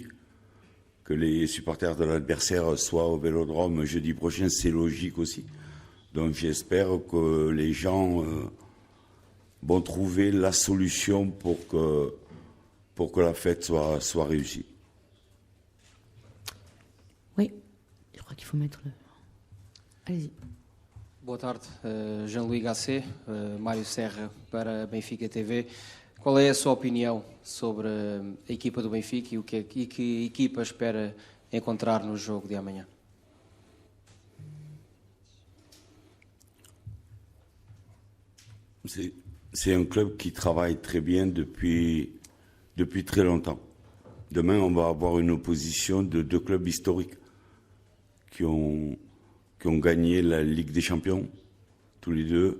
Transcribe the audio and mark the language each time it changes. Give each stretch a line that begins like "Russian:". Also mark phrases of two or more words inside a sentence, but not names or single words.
French: Que les supporters de l'adversaire soient au Vélodrome jeudi prochain, c'est logique aussi. Donc j'espère que les gens vont trouver la solution pour que la fête soit réussie. Oui, je crois qu'il faut mettre le... Allez-y.
Portuguese: Boa tarde, Jean-Louis Gasset, Mário Serra para Benfica TV. Qual é a sua opinião sobre a equipa do Benfica e que equipa espera encontrar no jogo de amanhã?
French: C'est un club qui travaille très bien depuis très longtemps. Demain, on va avoir une opposition de deux clubs historiques qui ont gagné la Ligue des Champions, tous les deux.